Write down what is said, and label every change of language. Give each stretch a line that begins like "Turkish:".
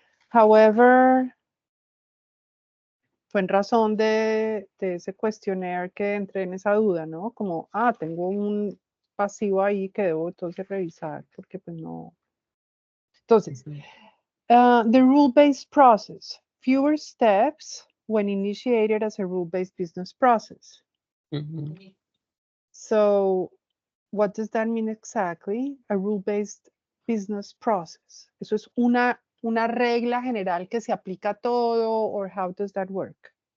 English: However,
Spanish: fue en razón de ese questionnaire que entré en esa duda, ¿no? Como, tengo un pasivo ahí que debo entonces revisar, porque pues no. Entonces,
English: the rule-based process, fewer steps when initiated as a rule-based business process. Mhm. So, what does that mean exactly? A rule-based business process.
Spanish: ¿Eso es una regla general que se aplica a todo,
English: or how does that work?